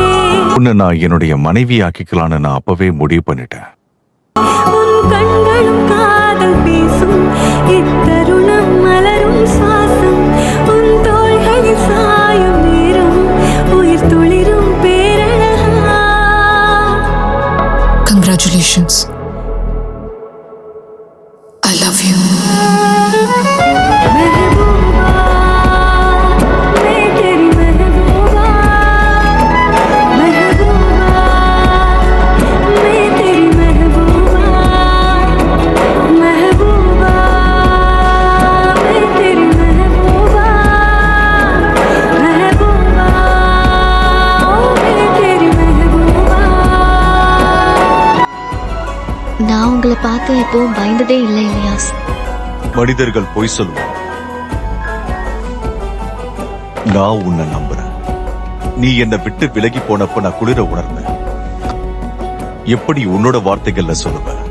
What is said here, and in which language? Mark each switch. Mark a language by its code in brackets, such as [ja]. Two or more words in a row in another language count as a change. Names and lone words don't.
[ta] உன்னை நான் என்னுடைய மனைவி ஆக்கிக்கலான்னு நான் அப்பவே முடிவு பண்ணிட்டேன். உன் கண்களும் காதல் பேசும், இத்தருணம் மலரும் சுவாசம், உன் தோள்களில் சாயும் நேரம், உயிர் துளிரும் பேரழகா. [en] Congratulations. I love you. [hi] महबूबा, मैं तेरी महबूबा, महबूबा, मैं तेरी महबूबा, महबूबा, मैं तेरी महबूबा, महबूबा, मैं तेरी महबूबा. [ta] நான் உங்களை பார்த்து எப்பவும் பயந்ததே இல்லை இலியாஸ். மனிதர்கள் பொய் சொல்லுவாங்க. நான் உன்னை நம்புறேன். நீ என்னை விட்டு விலகி போனப்ப நான் குளிர உணர்ந்தேன். எப்படி உன்னோட வார்த்தைகள்ல சொல்லுவ?